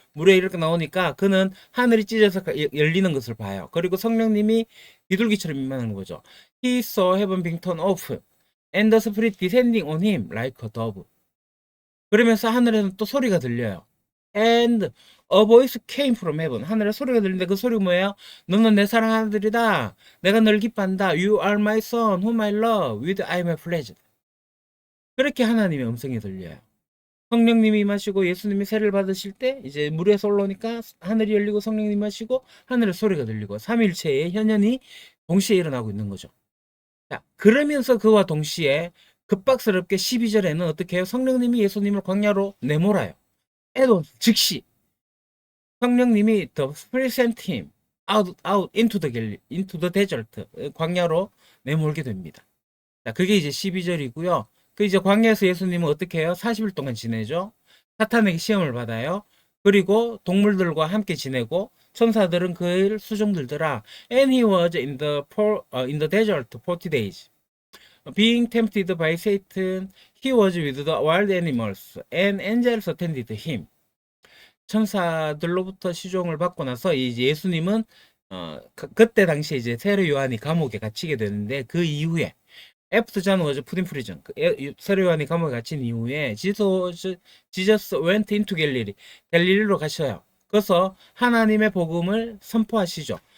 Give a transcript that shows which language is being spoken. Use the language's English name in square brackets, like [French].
[Korean] 물에 이렇게 나오니까 그는 하늘이 찢어서 열리는 것을 봐요. 그리고 성령님이 비둘기처럼 임하는 거죠. [English] He saw heaven being torn off and the spirit descending on him like a dove. [Korean] 그러면서 하늘에는 또 소리가 들려요. [English] And a voice came from heaven. [Korean] 하늘에 소리가 들리는데 그 소리가 뭐예요? 너는 내 사랑하는 아들이다. 내가 널 기뻐한다. [English] You are my son, whom I love. With I am pleased. [Korean] 그렇게 하나님의 음성이 들려요. 성령님이 임하시고 예수님이 세례를 받으실 때 이제 물에서 올라오니까 하늘이 열리고 성령님이 임하시고 하늘에 소리가 들리고 삼위일체의 현현이 동시에 일어나고 있는 거죠. 자, 그러면서 그와 동시에 급박스럽게 12절에는 어떻게 해요? 성령님이 예수님을 광야로 내몰아요. 에도 즉시 성령님이 [English] the Spirit sent him out into the desert [Korean] 광야로 내몰게 됩니다. 자, 그게 이제 12절이고요. 그 이제 광야에서 예수님은 어떻게 해요? 40일 동안 지내죠. 사탄에게 시험을 받아요. 그리고 동물들과 함께 지내고 천사들은 그를 수종 들더라. [English] And he was in the desert 40 days. Being tempted by Satan, he was with the wild animals, and angels attended him. [Korean] 천사들로부터 시종을 받고 나서 이제 예수님은 그때 당시에 이제 세례 요한이 감옥에 갇히게 되는데 그 이후에 [English] After John was put in prison, [Korean] 세례 요한이 감옥에 갇힌 이후에 [English] Jesus went into Galilee, [Korean] 갈릴리로 가셔요. 그래서 하나님의 복음을 선포하시죠.